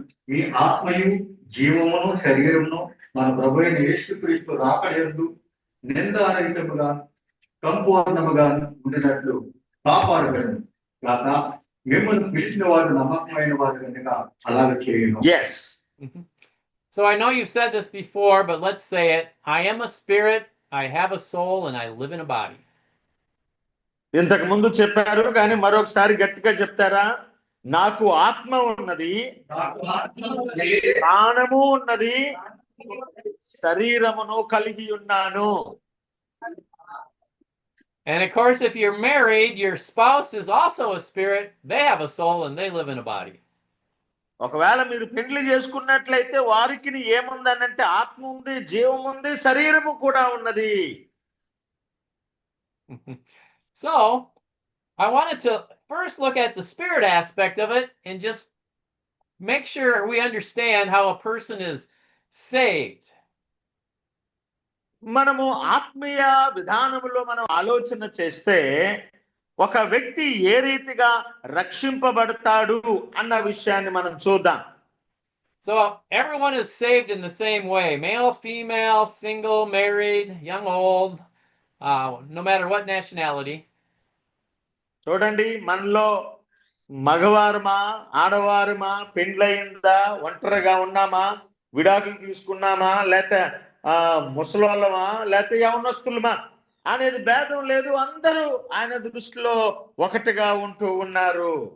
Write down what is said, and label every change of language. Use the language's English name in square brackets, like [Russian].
[Telugu] మీ ఆత్మయు జీవమును శరీరమును మన ప్రభువైన యేసుక్రీస్తు రాకడయందు నిందారహితముగా సంపూర్ణముగా ఉండినట్లు కాపాడబడును గాక. మిమ్మల్ని పిలిచిన వారు నమ్మకమైన వారు కనుక అలాగే చేయను. [English] Yes. So I know you've said this before, but let's say it. I am a spirit, I have a soul, and I live in a body. [Telugu] ఇంతకు ముందు చెప్పారు, కానీ మరొకసారి గట్టిగా చెప్తారా? నాకు ఆత్మ ఉన్నది, ప్రాణము ఉన్నది, శరీరమును కలిగి ఉన్నాను. [English] And of course, if you're married, your spouse is also a spirit. They have a soul and they live in a body. [Telugu] ఒకవేళ మీరు పెళ్లి చేసుకున్నట్లయితే వారికి ఏముందనంటే ఆత్మ ఉంది, జీవం ఉంది, శరీరము కూడా ఉన్నది. [English] So I wanted to first look at the spirit aspect of it and just make sure we understand how a person is saved. [Telugu] మనము ఆత్మీయ విధానములో మనం ఆలోచన చేస్తే ఒక వ్యక్తి ఏ రీతిగా రక్షింపబడతాడు అన్న విషయాన్ని మనం చూద్దాం. [English] So everyone is saved in the same way, male, female, single, married, young, old, no matter what nationality. [Telugu] చూడండి, మనలో మగవారమా ఆడవారమా, పెండ్లయిందా, ఒంటరిగా ఉన్నామా, విడాకులు తీసుకున్నామా, లేకపోతే ముసలోళ్ళమా, లేకపోతే యవనస్తులమా అనేది భేదం లేదు. అందరూ ఆయన దృష్టిలో ఒకటిగా ఉంటూ ఉన్నారు.